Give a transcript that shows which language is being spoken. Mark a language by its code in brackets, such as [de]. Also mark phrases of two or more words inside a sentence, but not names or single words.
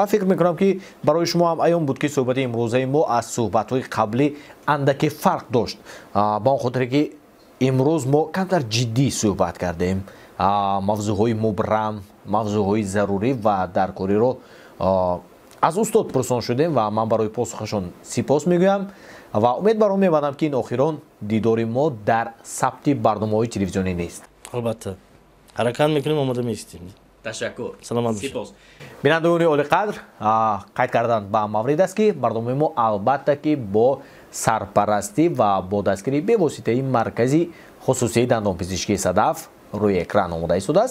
[fa] فکر میکنم که برای شما هم ایام بود که صحبت امروزه ما از صحبت های قبلی اندکی فرق داشت با اون خاطر که امروز ما کمتر جدی صحبت کردیم موضوع های مبرم موضوع های ضروری و درکاری رو از استاد پرسان شدیم و من برای پاسخشون سپاس میگویم [tg] ва умед бар он мебарам ки ин охирон дидори мо дар сабти барномаҳои телевизионӣ нест. албатта ҳаракат мекунем, омода меистем. ташаккур. саломат бошед. бинандагони олиқадр, қайд кардан ба маврид аст ки барномаи мо албатта ки бо сарпарастӣ ва бо дастгирии бевоситаи маркази хусусии дандонпизишкии Садаф рӯи экран омода истодааст.